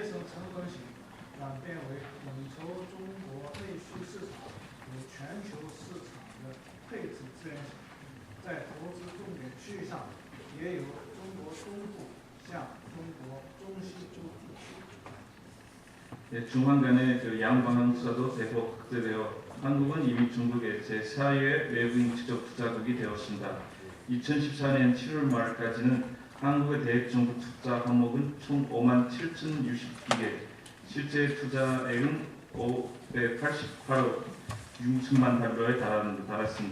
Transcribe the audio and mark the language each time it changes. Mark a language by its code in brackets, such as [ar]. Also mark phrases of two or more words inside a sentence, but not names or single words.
[zh] 成分型转变为统筹中国内需市场和全球市场的配置资源型。在投资重点区域上，也由中国东部向中国中西部地区。 [ko] 예, 중한 간의 그 양방향 투자도 대폭 확대되어 한국은 이미 중국의 제4위의 외국인 직접 투자국이 되었습니다. 2014년 7월 말까지는 한국의 대중국 투자 항목은 총 57,062개, 실제 투자액은 588억 6천만 달러에 달했습니다.